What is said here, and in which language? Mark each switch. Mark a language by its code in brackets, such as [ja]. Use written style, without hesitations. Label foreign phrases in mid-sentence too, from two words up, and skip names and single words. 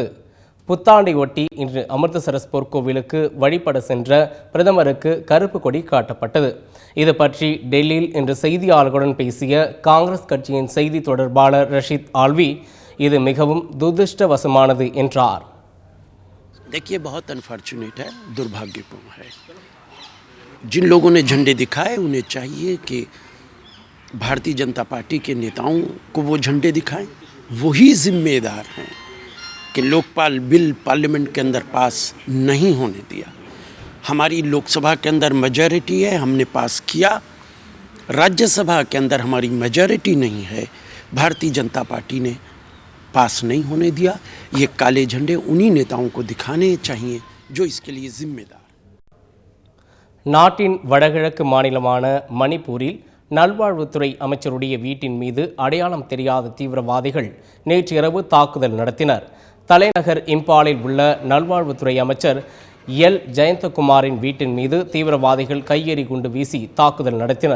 [ta] புத்தாண்டை ஒட்டி இன்று அமிர்தசரஸ் பொற்கோவிலுக்கு வழிபட சென்ற பிரதமருக்கு கருப்பு கொடி காட்டப்பட்டது. இது பற்றி டெல்லியில் இன்று செய்தியாளர்களுடன் பேசிய காங்கிரஸ் கட்சியின் செய்தி தொடர்பாளர் ரஷீத் ஆல்வி, இது மிகவும் துரதிர்ஷ்டவசமானது என்றார். [hi] देखिए, बहुत अनफॉर्चुनेट है, दुर्भाग्यपूर्ण है. जिन लोगों ने झंडे दिखाए उन्हें चाहिए कि भारतीय जनता पार्टी के नेताओं को वो झंडे दिखाएं. वही जिम्मेदार हैं कि लोकपाल बिल पार्लियामेंट के अंदर पास नहीं होने दिया. हमारी लोकसभा के अंदर मेजॉरिटी है, हमने पास किया. राज्यसभा के अंदर हमारी मेजॉरिटी नहीं है, भारतीय जनता पार्टी ने पास नहीं होने दिया. ये काले झंडे उन्हीं नेताओं को दिखाने चाहिए जो इसके लिए जिम्मेदार. [ta] நாட்டின் வடகிழக்கு மாநிலமான மணிப்பூரில் நல்வாழ்வுத்துறை அமைச்சருடைய வீட்டின் மீது அடையாளம் தெரியாத தீவிரவாதிகள் நேற்று இரவு தாக்குதல் நடத்தினர். தலைநகர் இம்பாலில் உள்ள நல்வாழ்வுத்துறை அமைச்சர் எல் ஜெயந்தகுமாரின் வீட்டின் மீது தீவிரவாதிகள் கையெறி குண்டு வீசி தாக்குதல் நடத்தினர்.